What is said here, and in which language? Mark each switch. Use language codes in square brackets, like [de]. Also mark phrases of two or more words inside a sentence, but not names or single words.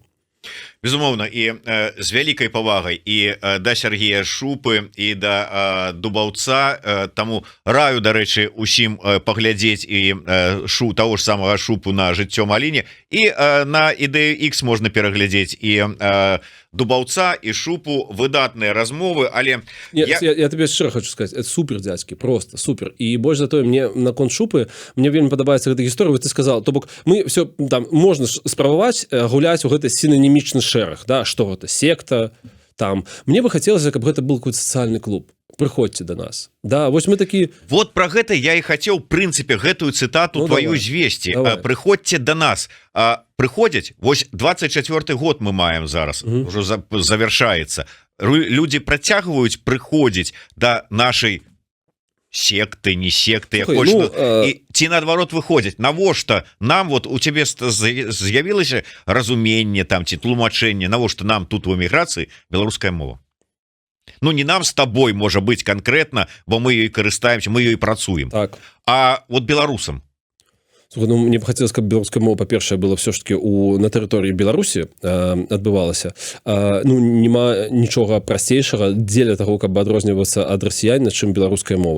[be] Безумоўна, і з вялікай павагай і да Сергея Шупы і да Дубаўца, таму раю, дарэчы, усім паглядзець і таго ж самага Шупу на жыццё Маліне, і на Ідэю X можна пераглядзець і Дубаўца і Шупу, выдатныя размовы, але я табе шчыра хочу сказаць, [ru] это супер, [be] дзядзькі, [ru] просто супер. [be] І больш за тое, мне наконт Шупы, мне вельмі падабаецца гэта гісторыя, [ru] ты сказал, [be] то бок мы все там можна спрабаваць гуляць у гэты сінанімічны шэраг, да, што гэта секта там. Мне бы хацелася, каб гэта [ru] был какой-то [be] сацыяльны клуб. Прыходзьце до нас. Да, вось мы такі... [ru] Вот про [be] гэта я і хацеў, в прынцыпе, гэтую цытату твою звесці. Прыходзьце до нас. Прыходзяць, вось 24 год мы маем зараз, ужо завяршаецца. Людзі працягваюць прыходзіць да нашай секты, не секты, ці наадварот выходзяць. Навошта нам, вот у цябе з'явілася разуменне там ці тлумачэнне, навошта нам тут у эміграцыі беларуская мова? Ну, [ru] не нам с тобой, можа быть, конкретно, [be] бо мы ёй карыстаемся, мы ёй працуем. Так. А вот беларусам. Слухай, ну, мне б хацелася, каб беларуская мова, па-першае, была все ж таки на тэрыторыі Беларусі адбывалася. Ну, нема нічога прасцейшага дзеля таго, каб адрознівацца ад расіяніна, чым беларуская мова.